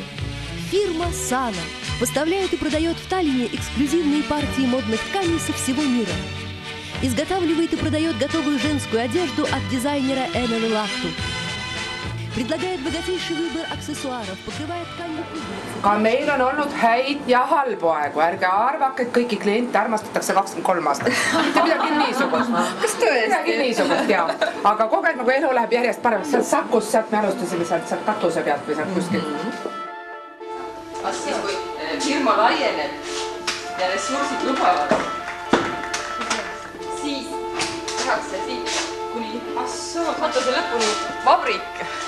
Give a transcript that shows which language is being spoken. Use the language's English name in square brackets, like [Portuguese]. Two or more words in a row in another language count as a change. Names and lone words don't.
[Russian] Фирма «Сана» поставляет и продает в Таллине эксклюзивные партии модных тканей со всего мира. Изготавливает и продает готовую женскую одежду от дизайнера Enel Laftu. Предлагает bogатейший выбор аксессуаров, покрывает тканью пуговицы. [Estonian] Ka meil on olnud häid ja halbu aegu. Ärge arvake, et kõiki kliente armastatakse 23 aastat. Mitte midagi niisugust. Kas tõesti? Midagi niisugust, jaa. Aga kogu aeg nagu elu läheb järjest paremaks. Sealt Sakust, sealt me alustasime sealt katuse pealt või sealt kuskilt. Kas siis, kui firma laieneb ja ressursid lubavad, siis tehakse siit kuni katuse lõpuni vabrik.